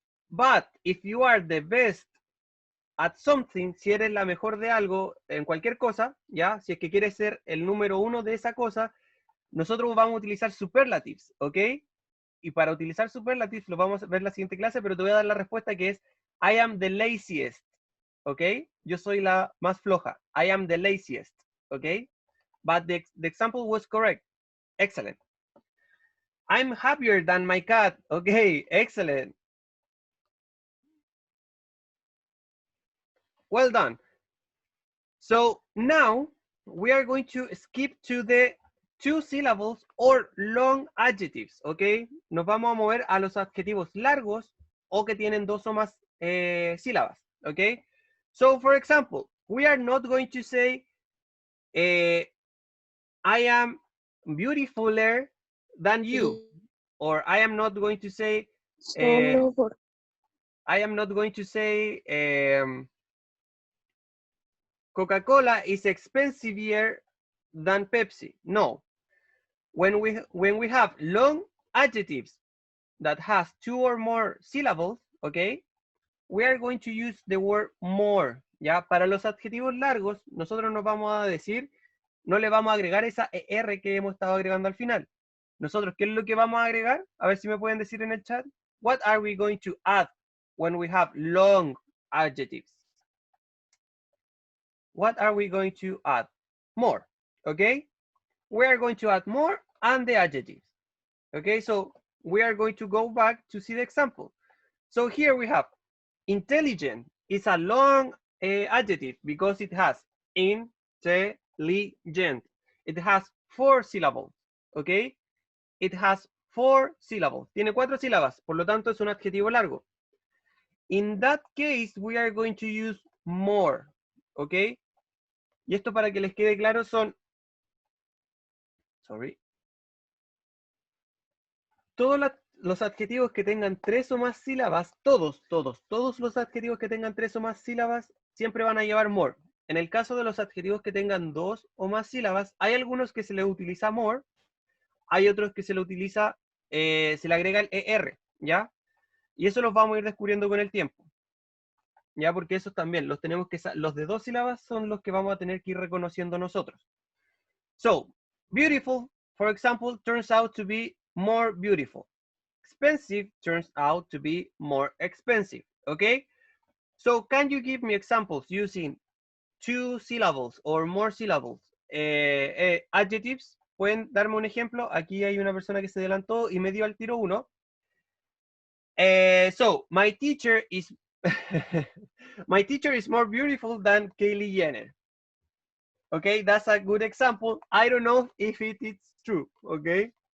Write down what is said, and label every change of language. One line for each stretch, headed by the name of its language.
English: But if you are the best at something,
Spanish: si eres la mejor de algo, en cualquier cosa, ¿ya? Si es que quieres ser el número uno de esa cosa, nosotros vamos a utilizar superlatives, ¿ok? Y para utilizar superlatives lo vamos a ver en la siguiente clase, pero te voy a dar la respuesta que es
English: I am the laziest,
Spanish: ¿ok? Yo soy la más floja.
English: I am the laziest,
Spanish: ¿ok?
English: But the example was correct. Excellent. I'm happier than my cat. Okay, excellent. Well done. So now we are going to skip to the two syllables or long adjectives, ¿ok?
Spanish: Nos vamos a mover a los adjetivos largos o que tienen dos o más sílabas, ¿ok?
English: So, for example, we are not going to say I am beautifuler than you, or I am not going to say
Spanish: Solo por
English: I am not going to say Coca-Cola is expensiver than Pepsi. No. When we have long adjectives that has two or more syllables, okay, we are going to use the word more.
Spanish: Ya, para los adjetivos largos, nosotros nos vamos a decir, no le vamos a agregar esa ER que hemos estado agregando al final. Nosotros, ¿qué es lo que vamos a agregar? A ver si me pueden decir en el chat.
English: What are we going to add when we have long adjectives? What are we going to add? More, okay? We are going to add more and the adjectives. Okay, so we are going to go back to see the example. So here we have intelligent is a long adjective because it has intelligent. It has 4 syllables, okay? It has 4 syllables.
Spanish: Tiene 4 sílabas, por lo tanto es un adjetivo largo.
English: In that case, we are going to use more, okay?
Spanish: Y esto para que les quede claro son, todos los adjetivos que tengan 3 o más sílabas, todos los adjetivos que tengan 3 o más sílabas siempre van a llevar more. En el caso de los adjetivos que tengan 2 o más sílabas, hay algunos que se les utiliza more, hay otros que se le utiliza, se le agrega el ER, ¿ya? Y eso los vamos a ir descubriendo con el tiempo. ya, porque esos también los tenemos que, los de 2 sílabas son los que vamos a tener que ir reconociendo nosotros.
English: So, beautiful, for example, turns out to be more beautiful. Expensive turns out to be more expensive, okay? So, can you give me examples using 2 syllables or more syllables?
Spanish: Adjectives, ¿pueden darme un ejemplo? Aquí hay una persona que se adelantó y me dio al tiro uno.
English: So, my teacher is my teacher is more beautiful than Kylie Jenner. Okay, that's a good example. I don't know if it is true, okay?